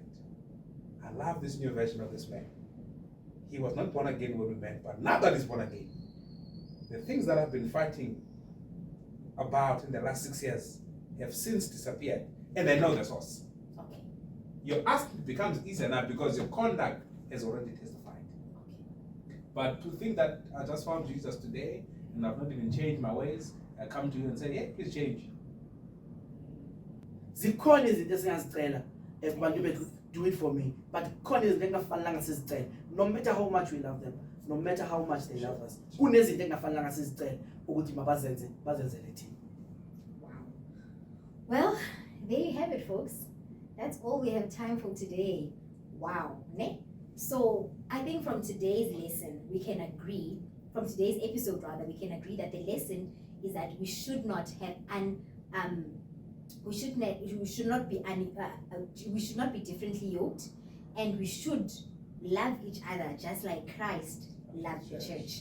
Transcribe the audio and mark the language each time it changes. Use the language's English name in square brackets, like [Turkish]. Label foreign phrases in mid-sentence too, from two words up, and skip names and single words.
[English] I love this new version of this man. He was not born again when we met, but now that he's born again, the things that I've been fighting about in the last 6 years have since disappeared, and I know the source. Okay. Your ask becomes easier now because your conduct has already testified. Okay. But to think that I just found Jesus today and I've not even changed my ways, I come to you and say, hey, please change. [North Ndebele] Zikhona izinto esingazicela kubantu bethu, [English] do it for me, but [North Ndebele] khona izinto engafanelanga sizicela, [English] no matter how much we love them, no matter how much they love us, [North Ndebele] kunezinto engafanelanga sizicela ukuthi bazenzele thina. [English] Wow. Well, there you have it, folks. That's all we have time for today. Wow. Ne? So I think from today's lesson, we can agree, from today's episode rather, we can agree that the lesson is that we should not have we should not be differently yoked, and we should love each other just like Christ loved the church.